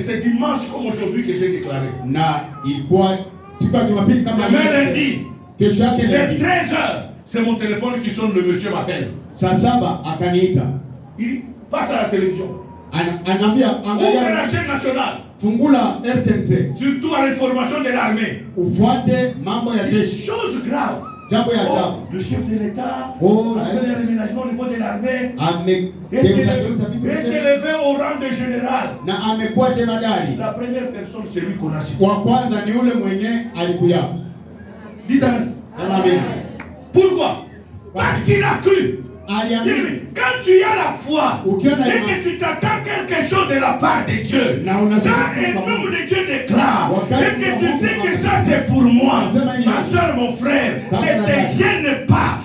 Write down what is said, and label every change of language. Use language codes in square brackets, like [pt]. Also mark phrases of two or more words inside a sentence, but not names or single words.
[fr] C'est dimanche comme aujourd'hui que j'ai déclaré. Demain lundi, vers 13h, c'est mon téléphone qui sonne, le monsieur m'appelle. Il passe à la télévision. Ouvre la chaîne nationale. [sw] Fungula RTNC. [fr] Surtout à l'information de l'armée. [sw] Ufuate mambo ya jeshi. [fr] Chose grave. [sw] Jambo ya ajabu. [fr] Le chef de l'État a fait des aménagements au niveau de l'armée. Est élevé au rang de général. [sw] Na amekuwa jemadari. [fr] La première personne, c'est lui qu'on a cité. [sw] Wa kwanza ni ule mwenye alikuya. [fr] Dites amen. Amen. Pourquoi? Parce qu'il a cru. Quand tu as la foi et que tu t'attends quelque chose de la part de Dieu, quand un homme de Dieu déclare et que tu sais que ça c'est pour moi, ma soeur, mon frère, ne te gêne pas.